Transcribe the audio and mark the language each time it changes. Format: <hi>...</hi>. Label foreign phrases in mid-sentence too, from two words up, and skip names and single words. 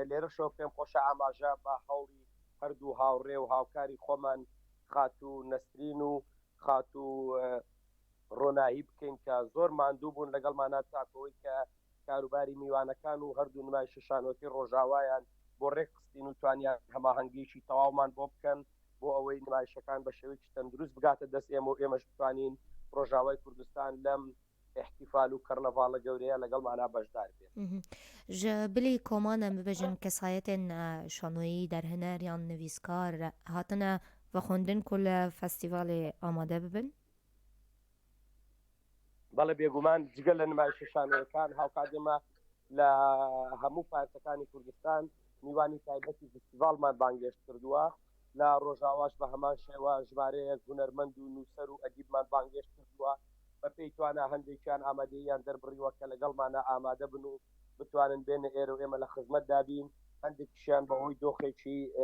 <ckb>لێرەشەوە پێم خۆشە ئاماژە بە هەوڵی هەردوو هاوڕێ و هاوکاری خۆمان خات و نەسرین و خات و ڕۆنایی بکەین کە زۆر ماندوو بوون لەگەڵمانە تاکەوەی کە کاروباری میوانەکان و هەردوو نمایشە شانۆکی ڕۆژاوایان بۆ ڕێک خستین و توانیان هەماهەنگیشی تەواومان بۆ بکەن بۆ ئەوەی نمایشەکان بە شێوەیەکی تەندروست بگاتە دەست ئێمە و ئێمەش بتوانین ڕۆژاوای کوردستان لەم احتیفال و کەرنەڤاڵە گەورەیە لەگەڵمانە بەشدار بێت.</ckb> <ku>ji bilî koman em bibêjin kesayetên şanoyî derhêner yan nivîskar hatine vexwendin ku li festîvalê amade bibin؟</ku> <ckb>بەڵێ بێگومان جگە لە نمایشە شانۆیەکان هاوکاتێمە لە هەموو پارتەکانی کوردستان میوانی تایبەتی فستیڤالمان بانگێشت کردووە لە ڕۆژاواش بە هەمان شێوە ژمارەیەک هونەرمەند و نووسەر و ئەدیبمان بانگێشت کردووە بە پێی توانە هەندێکیان ئامادەیان دەربڕیوە کە لەگەڵمانە ئامادە بن و بتوانن بێنە ئێرە و ئێمە لە خزمەت دابین هەندێکیشیان بەهۆی دۆخێکی</ckb>